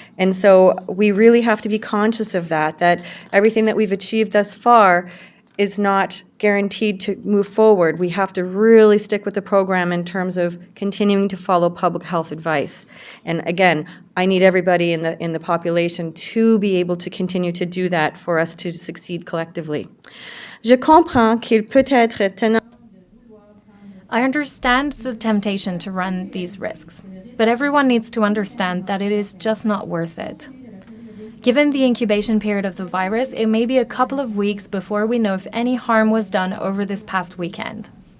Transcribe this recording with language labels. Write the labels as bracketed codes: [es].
[en] And so we really have to be conscious of that everything that we've achieved thus far is not guaranteed to move forward. We have to really stick with the program in terms of continuing to follow public health advice. And again, I need everybody in the population to be able to continue to do that for us to succeed collectively. [fr] Je comprends qu'il peut être tenant. [en] I understand the temptation to run these risks, but everyone needs to understand that it is just not worth it. Given the incubation period of the virus, it may be a couple of weeks before we know if any harm was done over this past weekend.